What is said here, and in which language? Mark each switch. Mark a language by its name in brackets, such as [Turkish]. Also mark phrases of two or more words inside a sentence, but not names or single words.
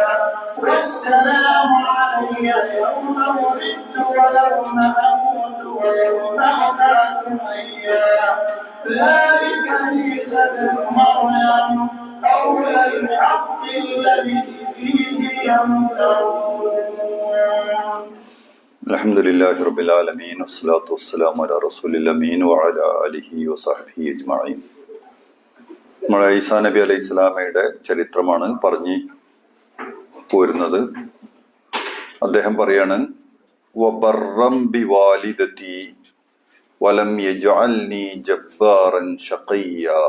[Arabic] والسلام علي يوم ولدت ويوم اموت ويوم ابعث حيا ذلك عيسى ابن مريم قول الحق الذي فيه يمترون. الحمد لله رب العالمين والصلاة والسلام على رسول الأمين وعلى آله وصحبه أجمعين. [Malayalam] നമ്മുടെ ഈസാ നബി [Arabic] عليه السلام [Malayalam] ചരിത്രമാണ് പറഞ്ഞു പോരുന്നത്. അദ്ദേഹം പറയാണ്, [Arabic] وبرا بوالدتي ولم يجعلني جبارا شقيا.